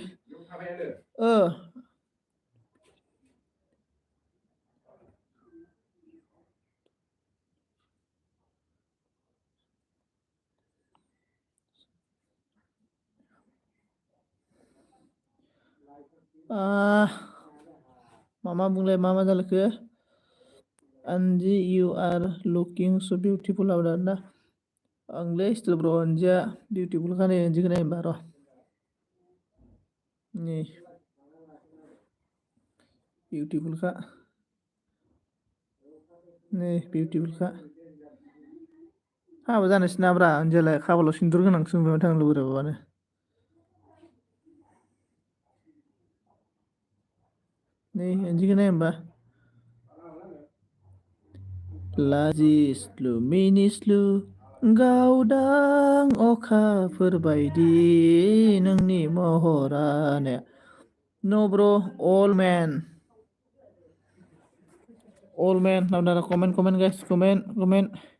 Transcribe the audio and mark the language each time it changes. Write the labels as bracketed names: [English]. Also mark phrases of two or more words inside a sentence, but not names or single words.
[Bodo] ओ आ मामा बुंलाय मा जालायखो? Anji, [English] you are looking so beautiful out there [Bodo] ना आंलै स्टिल ब्र अन्जिया बिउटिफुल खानो अन्जिखौ नायबा र' नै बिउटिफुलखा नै बिउटिफुलखा हाबा जानोसै नाब्रा अन्जियालाय खाफालाव सिन्दुर गोनांसो नुबाय थांनो बोरैबाबानो नै अन्जिखौ नाय होमबा लाजिस्लु मिनिस्लु गावदां अखाफोर बायदि नोंनि महरानो नो ब्र [English] all man now comment guys comment